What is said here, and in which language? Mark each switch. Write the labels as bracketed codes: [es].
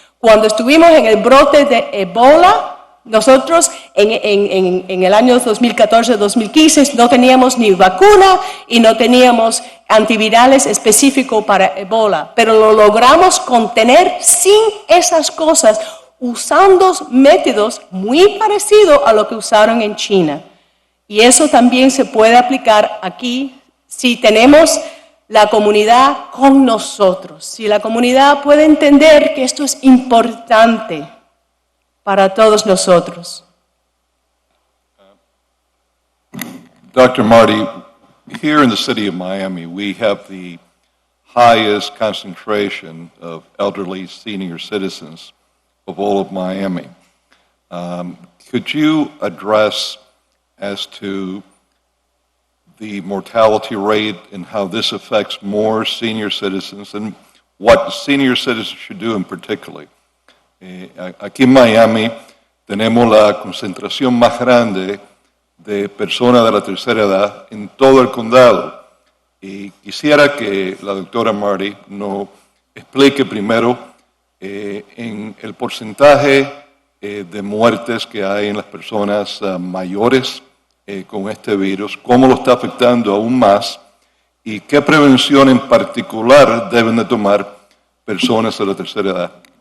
[es] Cuando estuvimos en el brote de Ebola, nosotros en el año 2014-2015 no teníamos ni vacuna y no teníamos antivirales específicos para Ebola, pero lo logramos contener sin esas cosas, usando métodos muy parecidos a lo que usaron en China. Y eso también se puede aplicar aquí si tenemos la comunidad con nosotros, si la comunidad puede entender que esto es importante para todos nosotros. [en] Dr. Marty, here in the city of Miami, we have the highest concentration of elderly senior citizens of all of Miami. Could you address as to the mortality rate and how this affects more senior citizens and what senior citizens should do in particular? [es] Aquí en Miami tenemos la concentración más grande de personas de la tercera edad en todo el condado. Y quisiera que la doctora Marty nos explique primero en el porcentaje de muertes que hay en las personas mayores con este virus, cómo lo está afectando aún más y qué prevención en particular deben de tomar personas de la tercera edad.